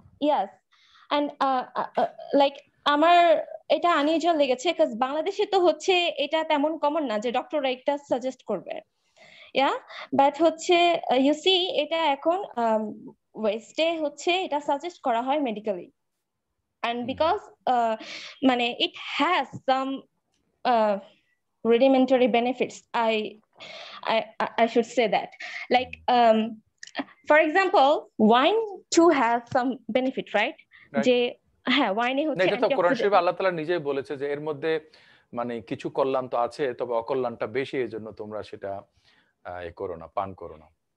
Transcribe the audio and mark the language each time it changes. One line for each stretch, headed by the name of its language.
English: Yes, and like
Bangla: আমার এটা unusual লেগেছে, কারণ বাংলাদেশে তো হচ্ছে এটা তেমন কমন না যে ডক্টররা এটা সাজেস্ট করবে। বাট হচ্ছে ইউ সি এটা এখন ওয়েস্টে হচ্ছে এটা সাজেস্ট করা হয় মেডিকেলি,
English: and because
Bangla: মানে
English: it has some rudimentary benefits. I should say that, like for example, wine too has some benefit, right?
Bangla: যে হ্যাঁ, ওয়াইনে হচ্ছে এটা তো কোরআন শরীফে আল্লাহ তাআলা নিজেই বলেছে যে এর মধ্যে মানে কিছু কল্যাণ তো আছে, তবে অকল্যাণটা বেশি, এজন্য তোমরা সেটা করো না, পান করো না।